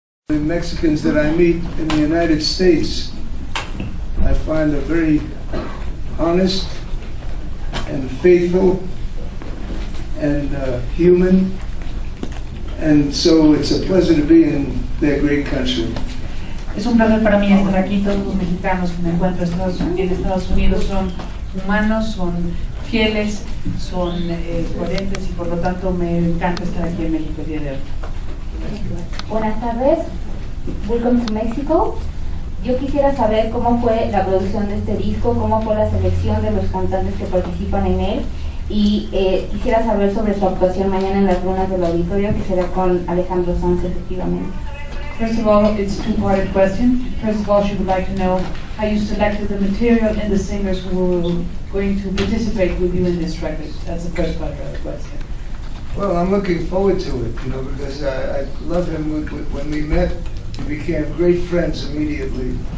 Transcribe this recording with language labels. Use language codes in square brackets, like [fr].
[en] Mexicans that I meet in the United States, I find are very honest and faithful and human, and so it's a pleasure to be in their great country. [es] Es un placer para mí estar aquí. Todos los mexicanos que me encuentro en Estados Unidos son humanos, son fieles, son coherentes y por lo tanto me encanta estar aquí en México el día de hoy. Buenas tardes, [en] welcome to Mexico. [es] Yo quisiera saber cómo fue la producción de este disco, cómo fue la selección de los cantantes que participan en él y quisiera saber sobre su actuación mañana en las runas del auditorio, que será con Alejandro Sanz efectivamente. [en] First of all, it's a two-parted question. First of all, she would like to know how you selected the material and the singers who were going to participate with you in this record. That's the first part of the question. Well, I'm looking forward to it, because I love him. When we met, we became great friends immediately.